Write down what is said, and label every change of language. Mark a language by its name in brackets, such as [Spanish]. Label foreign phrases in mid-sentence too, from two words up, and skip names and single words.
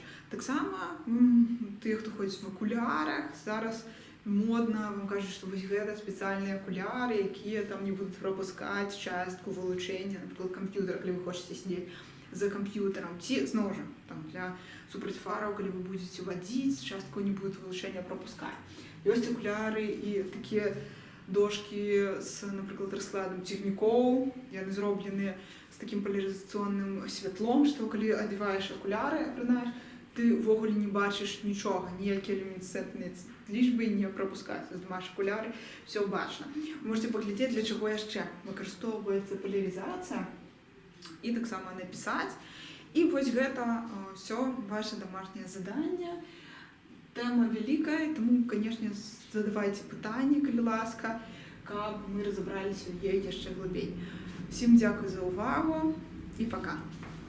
[Belarusian] Таксама тыя, хто ходзіць в акулярах, зараз модна, вам кажуць, што вось гэта спецыяльныя акуляры, якія там не будуць прапускаць частку вылучэння, напрыклад, камп'ютара, калі вы хочаце сидзець за камп'ютарам, ці, зноў жа, там, для супраць фараў, калі вы будзеце вадзіць, частку не будуць вылучэння прапускаць. Ёсць акуляры і такія дошки з, наприклад, розкладом цягнікоў, яны зроблены з таким поляризацыйным святлом, што калі адзяваеш акуляры, апранаеш, ты ўвогуле не бачыш нічога, ніякія люмінесцэнтныя лічбы не прапускаць. Здымаеш акуляры, все бачна. Можете паглядзець, для чаго яшчэ выкарыстоўваецца поляризацыя, і таксама напісаць. І вось гэта [Russian] все ваше домашнее задание. [Belarusian] Тема вялікая, тому, конечно, задавайте пытанні, калі ласка, каб мы разабраліся ў ёй яшчэ глыбей. Всім дзякуй за увагу і пока!